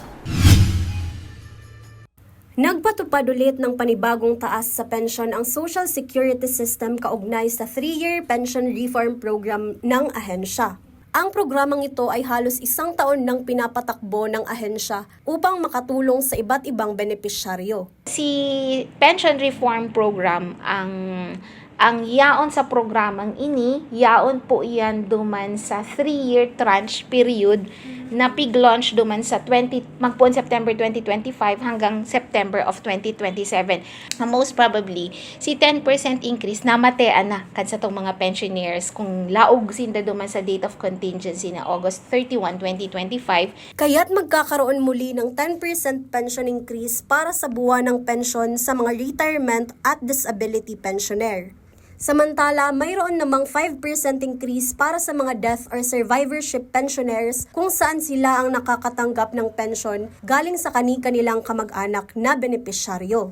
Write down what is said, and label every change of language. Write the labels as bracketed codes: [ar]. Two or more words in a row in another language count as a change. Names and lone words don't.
[tl] Nagpatupad ulit ng panibagong taas sa pensyon ang Social Security System kaugnay sa [en] 3-year pension reform program [tl] ng ahensya. Ang programang ito ay halos 1 taon nang pinapatakbo ng ahensya upang makatulong sa iba't ibang benepisyaryo. [bik] Si [en] pension reform program [bik] ang yaon sa programang ini, yaon po iyan duman sa [en] 3-year tranche period [bik] na pig-launch duman sa magpuon September 2025 hanggang September of 2027. [en] Most probably, [bik] si 10% increase namatean na kan sa tong mga pensioners kung laog sinda duman sa [en] date of contingency [bik] na August 31, 2025. [tl] Kaya't magkakaroon muli ng 10% pension increase para sa buwan ng pensyon sa mga retirement at [en] disability pensioner. [tl] Samantala, mayroon namang 5% increase para sa mga [en] death or survivorship pensioners [tl] kung saan sila ang nakakatanggap ng pensyon galing sa kani-kanilang kamag-anak na benepisyaryo.